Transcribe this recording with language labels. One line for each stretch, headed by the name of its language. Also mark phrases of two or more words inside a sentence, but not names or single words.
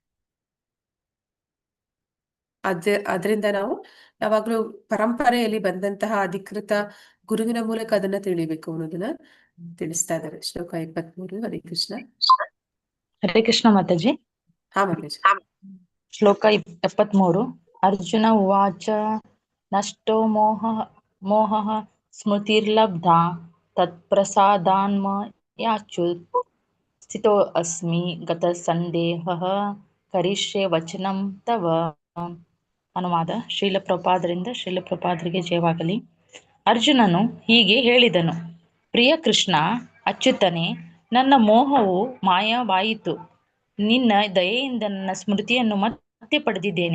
Kannada: ಅದರಿಂದ ನಾವು ಯಾವಾಗ್ಲೂ ಪರಂಪರೆಯಲ್ಲಿ ಬಂದಂತಹ ಅಧಿಕೃತ ಗುರುವಿನ ಮೂಲಕ ಅದನ್ನ ತಿಳಿಬೇಕು ಅನ್ನೋದನ್ನ ತಿಳಿಸ್ತಾ ಇದ್ದಾರೆ. ಶ್ಲೋಕ 23. ಹರೇ ಕೃಷ್ಣ. ಹರೇ ಕೃಷ್ಣ ಮಾತಾಜಿ. ಹಾ ಮಾತಾಜಿ. ಶ್ಲೋಕ 73.
Sanskrit: ಅರ್ಜುನ ಉವಾಚ ನಷ್ಟೋ ಮೋಹ ಸ್ಮೃತಿರ್ಲಬ್ಧಾ ತತ್ಪ್ರಸಾದಾನ್ಮ ಯಾಚುತ್ ಸ್ಥಿತೋ ಅಸ್ಮಿ ಗತ ಸಂದೇಹಃ ಕರಿಷ್ಯೆ ವಚನಂ ತವ.
Kannada: ಅನುವಾದ. ಶ್ರೀಲ ಪ್ರಭುಪಾದರಿಂದ ಶ್ರೀಲ ಪ್ರಭುಪಾದರಿಗೆ ಜಯವಾಗಲಿ. ಅರ್ಜುನನು ಹೀಗೆ ಹೇಳಿದನು: ಪ್ರಿಯ ಕೃಷ್ಣ, ಅಚ್ಯುತನೇ, ನನ್ನ ಮೋಹವು ಮಾಯವಾಯಿತು. ನಿನ್ನ ದಯೆಯಿಂದ ನನ್ನ ಸ್ಮೃತಿಯನ್ನು ಮತ್ತೆ ಪಡೆದಿದ್ದೇನೆ.